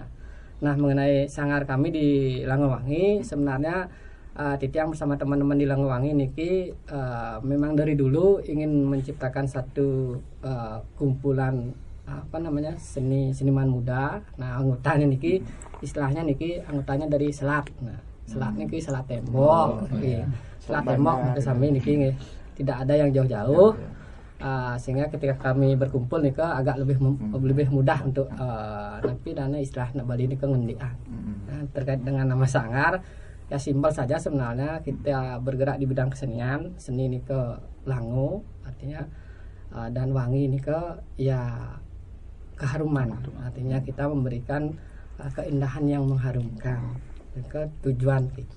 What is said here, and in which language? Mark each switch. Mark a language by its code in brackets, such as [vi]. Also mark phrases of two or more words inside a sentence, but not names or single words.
[id] Nah, mengenai sanggar kami di Langowangi, sebenarnya Titiang bersama teman-teman di Langowangi niki memang dari dulu ingin menciptakan satu kumpulan seniman muda. Nah, anggotanya niki istilahnya niki anggotanya dari selat. Nah, selat niki selat tembok. Selat tembok kesami niki tidak ada yang jauh-jauh. Sehingga ketika kami berkumpul nih agak lebih mudah untuk napi dana istilah Bali ini ngendian. Nah, terkait dengan nama sanggar ya simpel saja sebenarnya, kita bergerak di bidang kesenian, seni ini ke lango artinya dan wangi ini ke keharuman, artinya kita memberikan keindahan yang mengharumkan ke tujuan kita.